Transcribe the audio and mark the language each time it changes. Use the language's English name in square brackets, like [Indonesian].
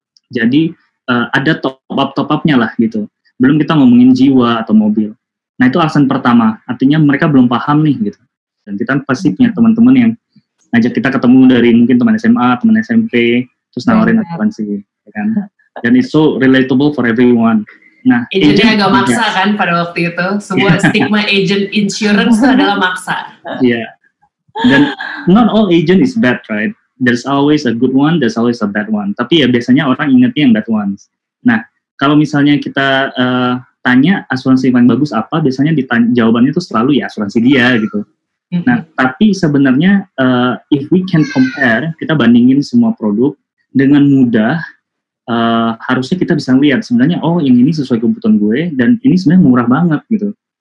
[Indonesian] Jadi ada top-up-nya lah gitu. Belum kita ngomongin jiwa atau mobil. Nah, itu alasan pertama. Artinya mereka belum paham nih gitu. Dan kita pasti punya teman-teman yang ngajak kita ketemu dari mungkin teman SMA, teman SMP, terus nawarin asuransi, ya kan? [English] Dan it's so relatable for everyone. Nah, [Indonesian] agentnya agak maksa kan pada waktu itu. Sebuah stigma agent insurance itu adalah maksa. Iya. Yeah. [English] Dan not all agent is bad, right? There's always a good one, there's always a bad one. [Indonesian] Tapi ya biasanya orang ingetnya yang bad ones. Nah, kalau misalnya kita tanya asuransi yang bagus apa, biasanya jawabannya itu selalu ya asuransi dia gitu. Nah, tapi sebenarnya if we can compare, kita bandingin semua produk dengan mudah, harusnya kita bisa lihat sebenarnya, oh yang ini sesuai kebutuhan gue, dan ini sebenarnya murah banget gitu.